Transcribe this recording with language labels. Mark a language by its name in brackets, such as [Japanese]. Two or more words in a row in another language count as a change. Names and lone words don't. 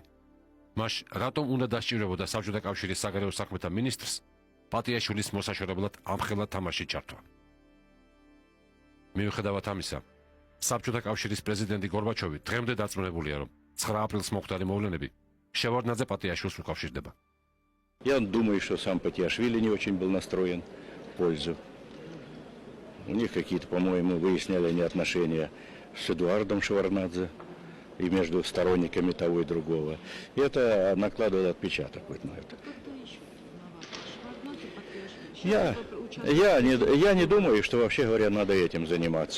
[Georgian] მას რატომ უნდა დასჭირებოდა საბჭოთა კავშირის საგარეო საქმეთა მინისტრს პატიაშვილის მოსაშორებლად ამხელა თამაში ჩართვა. მიუხედავად ამისა, საბჭოთა კავშირის პრეზიდენტი გორბაჩოვი დღემდე დარწმუნებულია, რომ 9 აპრილს მოხდარი მოვლენები შევარდნაძე პატიაშვილს უკავშირდება. [Russian] Я думаю, что сам Патиашвили не очень был настроен в пользу. У них какие-то, по-моему, выясняли они отношения с Эдуардом Шеварднадзе и между сторонниками того и другого. И это накладывает отпечаток вот на это. Я не думаю, что вообще говоря, надо этим заниматься.